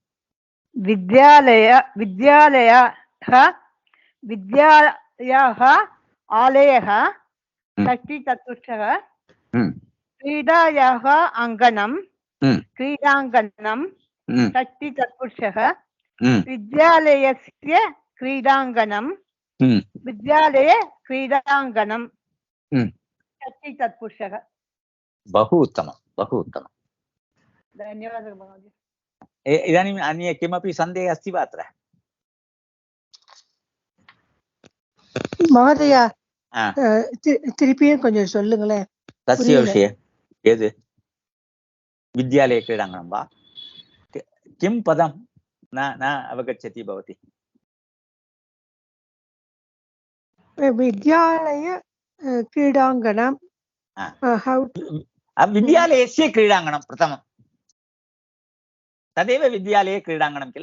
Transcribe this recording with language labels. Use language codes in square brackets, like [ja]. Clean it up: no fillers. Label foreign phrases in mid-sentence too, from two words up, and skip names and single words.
[sa] विद्यालयः आलयः षष्टिचतुष्टयः क्रीडायाः अङ्गणं क्रीडाङ्गणं षष्टिचतुष्टयः विद्यालयस्य क्रीडाङ्गणं विद्यालये क्रीडाङ्गणं षष्टिचतुष्टयः। बहु उत्तमं, बहु उत्तमं। धन्यवादः महोदय। इदानीम् अन्य किमपि सन्देहः अस्ति वा अत्र? [ta] மகதையா திருப்பியும் கொஞ்சம் சொல்லுங்களேன். [sa] तस्य विषये यद् विद्यालये क्रीडाङ्गणं वा किं पदं न अवगच्छति भवती? विद्यालय क्रीडाङ्गणं विद्यालयस्य क्रीडाङ्गणं प्रथमं, तदेव विद्यालये क्रीडाङ्गणं किल?